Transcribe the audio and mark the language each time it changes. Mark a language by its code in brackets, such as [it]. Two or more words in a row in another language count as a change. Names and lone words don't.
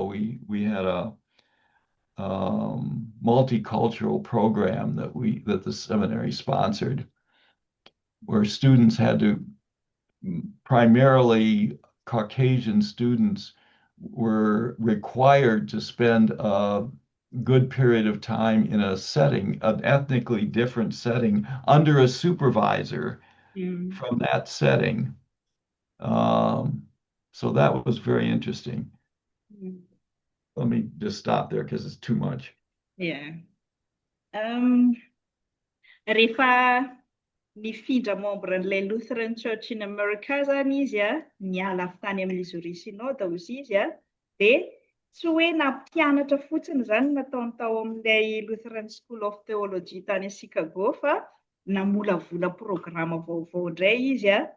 [en] We had a multicultural program that the seminary sponsored, where students had to, primarily Caucasian students, were required to spend a good period of time in a setting, an ethnically different setting, under a supervisor from that setting. So that was very interesting. Let me just stop there because it's too much. Yeah. [mg] Rehefa nifindra membre n'ilay Lutheran Church in America zany izy niala avy tany amin'izy Ry Synode hozy izy dia tsy hoe nampianatra fotsiny zany nataony tao amin'ilay Lutheran School of Theology tany a Chicago, fa namolavola programa vaovao indray izy